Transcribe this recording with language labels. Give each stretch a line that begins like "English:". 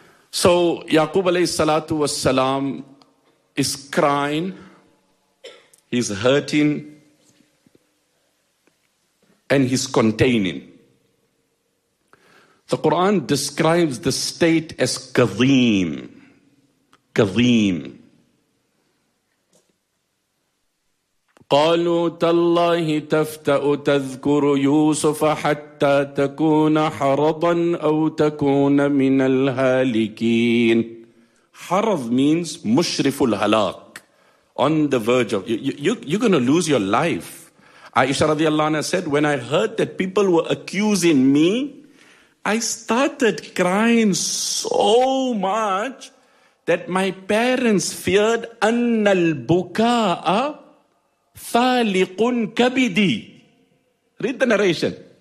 English: So Yaqub alayhi salatu wassalam is crying. He's hurting. And he's containing. The Quran describes the state as kadhim. Kadhim.
Arabic: قالوا تالله تفتأ تذكر يوسف حتى تكون حرضا أو تكون من الهالكين. حرض means مشرف الهلاك.
English: On the verge of, you're going to lose your life. Aisha radiallahu anha said, when I heard that people were accusing me, I started crying so much that my parents feared
Arabic: أن البكاء
English: Thaliqun kabidi. Read the narration.